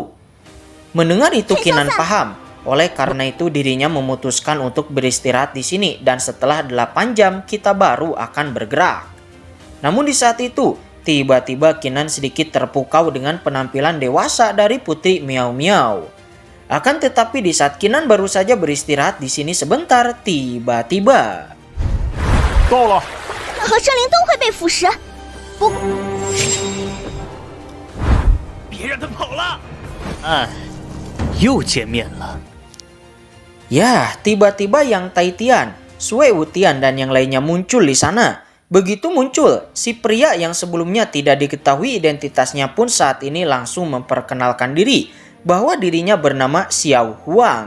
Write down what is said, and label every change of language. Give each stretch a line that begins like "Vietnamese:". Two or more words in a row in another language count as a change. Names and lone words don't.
Indonesian: Mendengar itu Kinan paham. Oleh karena itu dirinya memutuskan untuk beristirahat di sini dan setelah 8 jam kita baru akan bergerak. Namun di saat itu tiba-tiba Kinan sedikit terpukau dengan penampilan dewasa dari Putri Miao Miao. Akan tetapi di saat Kinan baru saja beristirahat di sini sebentar, tiba-tiba
Chinese: 到了，和圣灵都会被腐蚀。不，别让他跑了！又见面了。
Indonesian: ya, tiba-tiba Yang Taitian, Sue Wutian dan yang lainnya muncul di sana. Begitu muncul, si pria yang sebelumnya tidak diketahui identitasnya pun saat ini langsung memperkenalkan diri bahwa dirinya bernama Xiao Huang.